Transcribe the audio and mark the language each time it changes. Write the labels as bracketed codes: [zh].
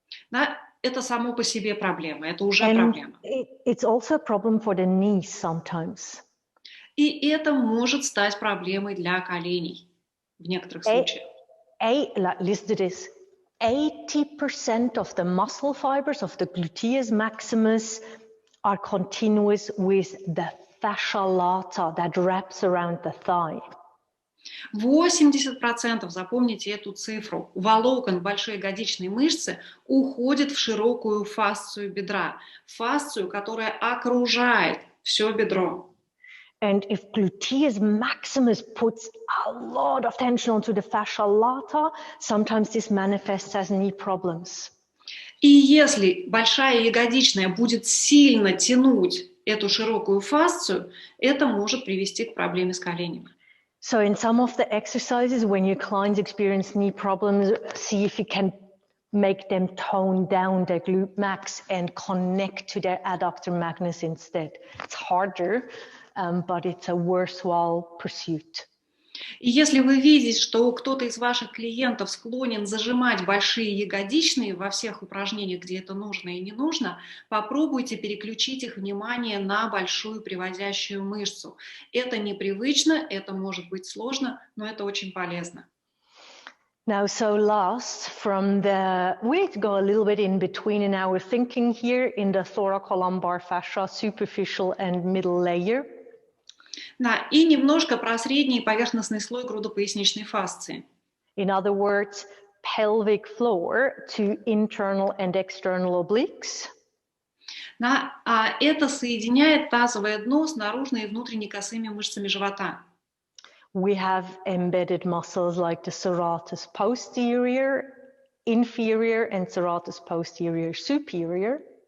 [ru] Да, это само по себе проблема, это уже [en] And [ru] проблема. [en] It's also a problem for the knees sometimes. [ru] И это может стать проблемой для коленей в некоторых случаях. [en] Listen to this. 80% of the muscle fibers of the gluteus maximus are continuous with the fascia lata that wraps around the thigh. [ru] 80%, запомните эту цифру, волокон большой ягодичной мышцы уходит в широкую фасцию бедра, фасцию, которая окружает все бедро. [en] And if gluteus maximus puts a lot of tension onto the fascia lata, sometimes this manifests as knee problems. [ru] И если большая ягодичная будет сильно тянуть эту широкую фасцию, это может привести к проблеме с коленями. [en] So in some of the exercises, when your clients experience knee problems, see if you can make them tone down their glute max and connect to their adductor magnus instead. It's harder, but it's a worthwhile pursuit. [ru] И если вы видите, что кто-то из ваших клиентов склонен зажимать большие ягодичные во всех упражнениях, где это нужно и не нужно, попробуйте переключить их внимание на большую приводящую мышцу. Это непривычно, это может быть сложно, но это очень полезно. [en] Now, so last from the, we need to go a little bit in between in our thinking here in the thoracolumbar fascia, superficial and middle layer. [ru] Да, и немножко про средний и поверхностный слой грудопоясничной фасции. [en] In other words, pelvic floor to internal and external obliques. [ru] Да, это соединяет тазовое дно с наружной и внутренней косыми мышцами живота. [en] We have embedded muscles like the serratus posterior, inferior, and serratus posterior superior.